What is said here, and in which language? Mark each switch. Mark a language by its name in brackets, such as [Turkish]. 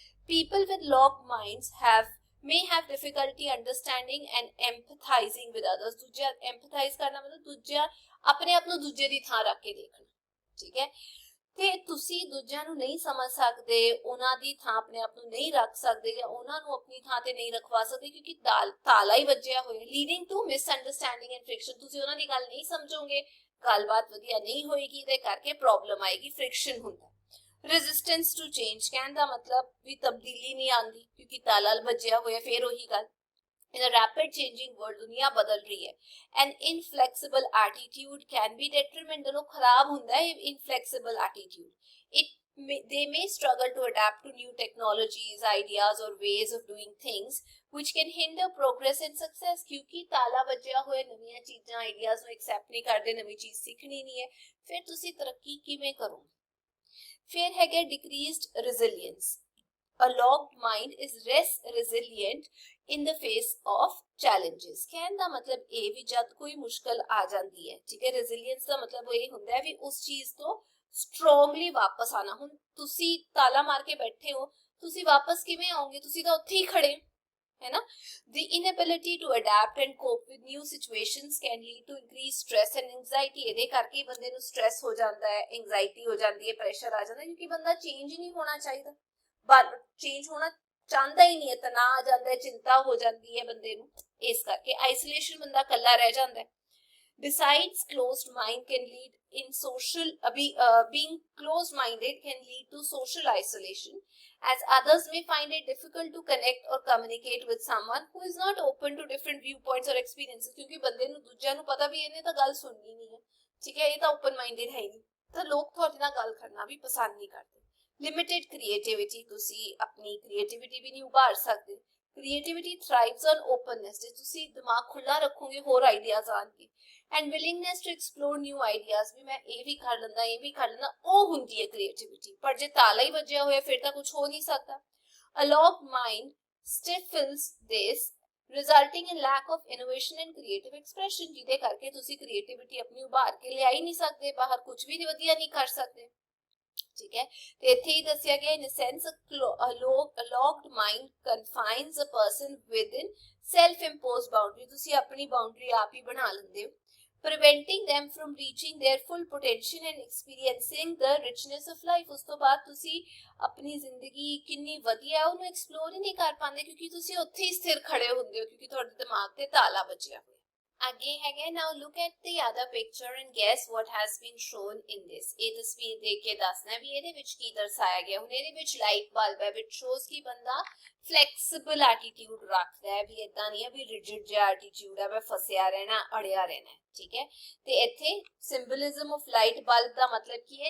[English] People with locked minds may have difficulty understanding and empathizing with others। [Punjabi] ਦੂਜਾ empathize ਕਰਨਾ ਮਤਲਬ ਦੂਜਾ, ਆਪਣੇ ਆਪ ਨੂੰ ਦੂਜੇ ਦੀ ਥਾਂ ਰੱਖ ਕੇ ਦੇਖਣਾ। ਠੀਕ ਹੈ, ਤੇ ਤੁਸੀਂ ਦੂਜਿਆਂ ਨੂੰ ਨਹੀਂ ਸਮਝ ਸਕਦੇ, ਉਹਨਾਂ ਦੀ ਥਾਂ ਆਪਣੇ ਆਪ ਨੂੰ ਨਹੀਂ ਰੱਖ ਸਕਦੇ ਜਾਂ ਉਹਨਾਂ ਨੂੰ ਆਪਣੀ ਥਾਂ ਤੇ ਨਹੀਂ ਰਖਵਾ ਸਕਦੇ ਕਿਉਂਕਿ ਤਾਲਾ ਹੀ ਵੱਜਿਆ ਹੋਇਆ। [English] leading to misunderstanding and friction, [Punjabi] ਤੁਸੀਂ ਉਹਨਾਂ ਦੀ ਗੱਲ ਨਹੀਂ ਸਮਝੋਗੇ, ਗੱਲਬਾਤ ਵਧੀਆ ਨਹੀਂ ਹੋਏਗੀ, ਤੇ ਕਰਕੇ ਪ੍ਰੋਬਲਮ ਆਏਗੀ, ਫ੍ਰਿਕਸ਼ਨ ਹੁੰਦਾ। [English] resistance to change, [Punjabi] ਕਹਿਣ ਦਾ ਮਤਲਬ ਵੀ ਤਬਦੀਲੀ ਨਹੀਂ ਆਉਂਦੀ ਕਿਉਂਕਿ ਤਾਲਾ ਵੱਜਿਆ ਹੋਇਆ। ਫਿਰ ਉਹੀ ਗੱਲ, [English] in a rapid changing world, [Punjabi] ਦੁਨੀਆ ਬਦਲ ਰਹੀ ਹੈ। [English] an inflexible attitude can be detrimental, [Punjabi] ਖਰਾਬ ਹੁੰਦਾ ਹੈ [English] inflexible attitude। they may struggle to adapt to new technologies, ideas or ways of doing things which can hinder progress and success। [Punjabi] ਕਿਉਂਕਿ ਤਾਲਾ ਵੱਜਿਆ ਹੋਇਆ, ਨਵੀਆਂ ਚੀਜ਼ਾਂ, ਆਈਡੀਆਜ਼ ਨੂੰ ਐਕਸੈਪਟ ਨਹੀਂ ਕਰਦੇ, ਨਵੀਂ ਚੀਜ਼ ਸਿੱਖਣੀ ਨਹੀਂ ਹੈ, ਫਿਰ ਤੁਸੀਂ ਤਰੱਕੀ ਕਿਵੇਂ ਕਰੋਗੇ। ਫਿਰ ਹੈਗਾ [English] decreased resilience। A locked mind is less resilient in the face of challenges। [Punjabi] ਕਹਿਣ ਦਾ ਮਤਲਬ ਇਹ ਵੀ ਜਦ ਕੋਈ ਮੁਸ਼ਕਲ ਆ ਜਾਂਦੀ ਹੈ, ਠੀਕ ਹੈ, resilience ਦਾ ਮਤਲਬ ਇਹ ਹੁੰਦਾ ਹੈ ਵੀ ਉਸ ਚੀਜ਼ ਤੋਂ ਸਟਰੋਂਗਲੀ ਵਾਪਸ ਆਣਾ। ਹੁਣ ਤੁਸੀਂ ਤਾਲਾ ਮਾਰ ਕੇ ਬੈਠੇ ਹੋ, ਤੁਸੀਂ ਵਾਪਸ ਕਿਵੇਂ ਆਓਗੇ? ਤੁਸੀਂ ਤਾਂ ਉੱਥੇ ਹੀ ਖੜੇ, [Hindi] है ना? [English] The inability to adapt and cope with new situations can lead to increased stress and anxiety। [Punjabi] ਇਹਦੇ ਕਰਕੇ ਹੀ ਬੰਦੇ ਨੂੰ ਸਟ੍ਰੈਸ ਹੋ ਜਾਂਦਾ ਹੈ, ਐਂਜ਼ਾਈਟੀ ਹੋ ਜਾਂਦੀ ਹੈ, ਪ੍ਰੈਸ਼ਰ ਆ ਜਾਂਦਾ ਹੈ, ਕਿਉਂਕਿ ਬੰਦਾ ਚੇਂਜ ਹੀ ਨਹੀਂ ਹੋਣਾ ਚਾਹੀਦਾ, ਚੇਂਜ ਹੋਣਾ ਚਾਹੁੰਦਾ ਹੀ ਨਹੀਂ ਹੈ, ਤਣਾਅ ਆ ਜਾਂਦਾ ਹੈ, ਚਿੰਤਾ ਹੋ ਜਾਂਦੀ ਹੈ ਬੰਦੇ ਨੂੰ, ਇਸ ਕਰਕੇ ਆਈਸੋਲੇਸ਼ਨ, ਬੰਦਾ ਇਕੱਲਾ ਰਹਿ ਜਾਂਦਾ ਹੈ। [English] Besides, closed mind can lead in social being closed minded can lead to social isolation, as others may find it difficult to connect or communicate with someone who is not open to different viewpoints or experiences। [Hindi] क्योंकि बंदे [Punjabi] ਨੂੰ ਦੂਜਿਆਂ ਨੂੰ ਪਤਾ ਵੀ ਇਹਨੇ ਤਾਂ ਗੱਲ ਸੁਣਨੀ ਨਹੀਂ ਹੈ, ਠੀਕ ਹੈ, ਇਹ ਤਾਂ ਓਪਨ ਮਾਈਂਡਡ ਹੈ ਨਹੀਂ, ਤਾਂ ਲੋਕ ਤੁਹਾਡੇ ਨਾਲ ਗੱਲ ਕਰਨਾ ਵੀ ਪਸੰਦ ਨਹੀਂ ਕਰਦੇ। ਲਿਮਿਟਿਡ ਕ੍ਰੀਏਟਿਵਿਟੀ, ਤੁਸੀਂ ਆਪਣੀ ਕ੍ਰੀਏਟਿਵਿਟੀ ਵੀ ਨਹੀਂ ਉਭਾਰ ਸਕਦੇ। [English] creativity thrives on openness, [Punjabi] ਜੇ ਤੁਸੀਂ ਦਿਮਾਗ ਖੁੱਲਾ ਰੱਖੋਗੇ ਹੋਰ ਆਈਡੀਆਜ਼ ਆਣਗੇ। [English] and willingness to explore new ideas, [Punjabi] ਵੀ ਮੈਂ ਇਹ ਵੀ ਕਰ ਲੈਂਦਾ, ਇਹ ਵੀ ਕਰ ਲੈਂਦਾ, ਉਹ ਹੁੰਦੀ ਹੈ ਕ੍ਰੀਏਟਿਵਿਟੀ। ਪਰ ਜੇ ਤਾਲਾ ਹੀ ਵੱਜਿਆ ਹੋਇਆ ਫਿਰ ਤਾਂ ਕੁਝ ਹੋ ਨਹੀਂ ਸਕਦਾ। [English] A locked mind stifles this, resulting in lack of innovation and creative expression, [Punjabi] ਜਿਹਦੇ ਕਰਕੇ ਤੁਸੀਂ ਕ੍ਰੀਏਟਿਵਿਟੀ ਆਪਣੀ ਉਭਾਰ ਕੇ ਲਿਆ ਹੀ ਨਹੀਂ ਸਕਦੇ ਬਾਹਰ, ਕੁਝ ਵੀ ਵਧੀਆ ਨਹੀਂ ਕਰ ਸਕਦੇ, ਠੀਕ ਹੈ। ਤੇ ਇੱਥੇ ਹੀ ਦੱਸਿਆ ਗਿਆ, [English] in a sense a locked mind confines a person within self imposed boundary, [Punjabi] ਤੁਸੀਂ ਆਪਣੀ ਬਾਉਂਡਰੀ ਆਪ ਹੀ ਬਣਾ ਲੈਂਦੇ ਹੋ, [English] preventing them from reaching their full potential and experiencing the richness of life। [Punjabi] ਉਸ ਤੋਂ ਬਾਅਦ ਤੁਸੀਂ ਆਪਣੀ ਜ਼ਿੰਦਗੀ ਕਿੰਨੀ ਵਧੀਆ ਉਹਨੂੰ ਐਕਸਪਲੋਰ ਹੀ ਨਹੀਂ ਕਰ ਪਾਉਂਦੇ, ਕਿਉਂਕਿ ਤੁਸੀਂ ਉੱਥੇ ਹੀ ਸਥਿਰ ਖੜੇ ਹੁੰਦੇ ਹੋ, ਕਿਉਂਕਿ ਤੁਹਾਡੇ ਦਿਮਾਗ ਤੇ ਤਾਲਾ ਵੱਜਿਆ ਹੋਇਆ। ਅੱਗੇ ਹੈਗਾ, [English] now look at the other picture and guess what has been shown in this। [Punjabi] ਇਹ ਤਸਵੀਰ ਦੇਖ ਕੇ ਦੱਸਣਾ ਵੀ ਇਹਦੇ ਵਿੱਚ ਕੀ ਦਰਸਾਇਆ ਗਿਆ। ਹੁਣ ਇਹਦੇ ਵਿੱਚ ਲਾਈਟ ਬਲਬ ਹੈ, [English] which shows [Punjabi] ਕਿ ਬੰਦਾ ਫਲੈਕਸੀਬਲ ਐਟੀਟਿਊਡ ਰੱਖਦਾ ਹੈ, ਵੀ ਇਦਾਂ ਨਹੀਂ ਹੈ ਵੀ ਰਿਜਿਡ ਜਿਹਾ ਐਟੀਟਿਊਡ ਹੈ, ਮੈਂ ਫਸਿਆ ਰਹਿਣਾ, ਅੜਿਆ ਰਹਿਣਾ, ਠੀਕ ਹੈ। ਤੇ ਇੱਥੇ [English] symbolism of light bulb [Punjabi] ਦਾ ਮਤਲਬ ਕੀ ਹੈ?